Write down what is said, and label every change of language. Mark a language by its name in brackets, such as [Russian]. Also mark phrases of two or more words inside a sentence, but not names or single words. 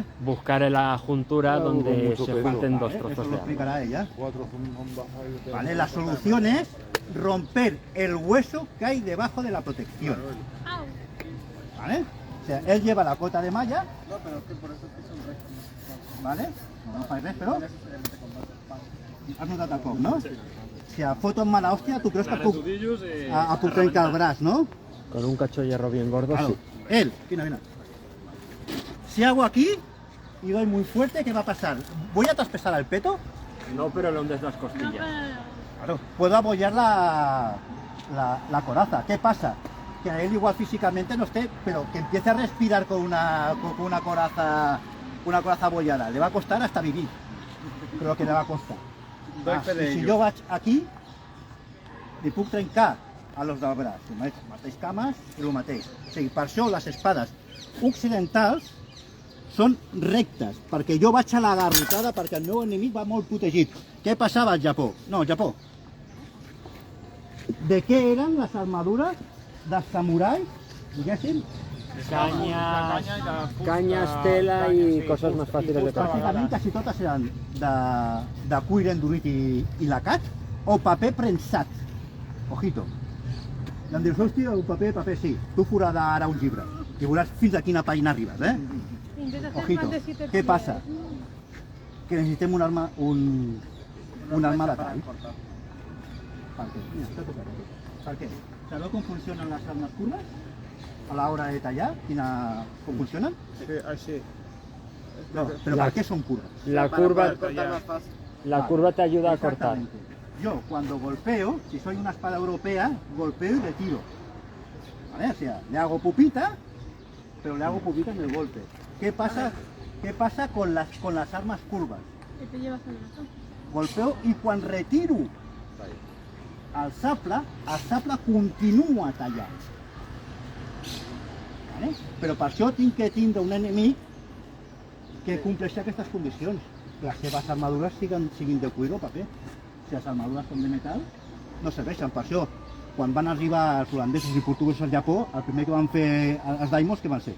[Spanish] Buscar en la juntura donde se junten dos Eso trozos lo de arma. explicará ella. ¿Vale? La solución es romper el hueso que hay debajo de la protección. ¿Vale? O sea, él lleva la cota de malla. No, pero es que por eso es que son rectos. ¿Vale? [Catalan] No fa res, però has notat el cop, no? Si a foto en mala hòstia, tu creus que puc trencar el braç, no? [Spanish] Con un cacho de hierro bien gordo, Claro. sí. Él, mira. Si hago aquí y doy muy fuerte, ¿qué va a pasar? ¿Voy a traspasar el peto? No, pero le hundes las costillas. Claro. Puedo apoyar la coraza. ¿Qué pasa? Que a él igual físicamente no esté, pero que empiece a respirar con una coraza abollada. Le va a costar hasta vivir. [Catalan] Però que le va costar. I si jo vaig aquí, li puc trencar a los del braç. Mateix cames i el mateix. O sigui, per això les espades occidentals són rectes, perquè jo vaig a la garrotada, perquè el meu enemic va molt protegit. Què passava al Japó? No, al Japó. De què eren les armadures dels samurais, diguéssim? [Spanish] Cañas, tela y cosas más fáciles de trabajar. [Catalan] Pràcticament quasi totes eren de cuir endurit i lacat o paper premsat. Ojito. I em dius, hòstia, un paper sí. Tu forada ara un llibre i veuràs fins a quina pàgina arribes, eh? Ojito. Què passa? Que necessitem un arma de tall. Per què? Mira, està tocat. Per què? Sabeu com funcionen les armes curves? A l'hora de tallar, com funcionen? Sí, així. [Spanish] No, pero ¿para qué son curvas? La curva te ayuda a cortar. Exactamente. Yo cuando golpeo, si soy una espada europea, golpeo y retiro. ¿Vale? O sea, le hago pupita, pero le hago pupita en el golpe. ¿Qué pasa con las armas curvas? Golpeo y cuando retiro el sable [Catalan] continua tallant. Vale? Però per això tinc que tindre un enemic que compleixi aquestes condicions. Que les seves armadures siguin de cuir o paper. Si les armadures són de metal, no serveixen. Per això, quan van arribar els holandesos i portuguesos al Japó, el primer que van fer els daimos, què van ser?